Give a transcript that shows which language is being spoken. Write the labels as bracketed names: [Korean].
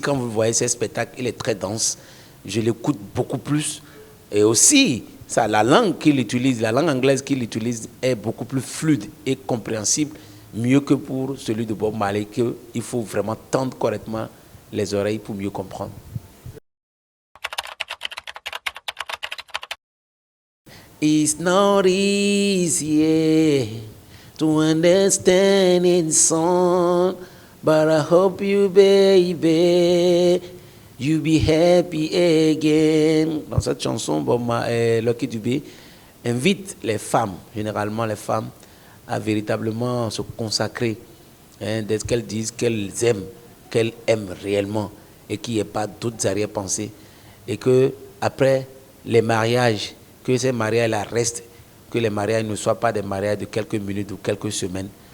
[French] Quand vous voyez ses spectacles, il est très dense. Je l'écoute beaucoup plus. Et aussi, ça, la langue qu'il utilise, la langue anglaise qu'il utilise est beaucoup plus fluide et compréhensible, mieux que pour celui de Bob Marley, qu'il faut vraiment tendre correctement les oreilles pour mieux comprendre. [English] It's not easy to understand in song, but I hope you, baby, you be happy again. [French] Dans cette chanson, Lucky Dubé invite les femmes, généralement les femmes, à véritablement se consacrer, dès qu'elles disent qu'elles aiment réellement et qu'il n'y ait pas d'autres arrière-pensées. Et que après les mariages, que ces mariages-là restent, que les mariages ne soient pas des mariages de quelques minutes ou quelques semaines.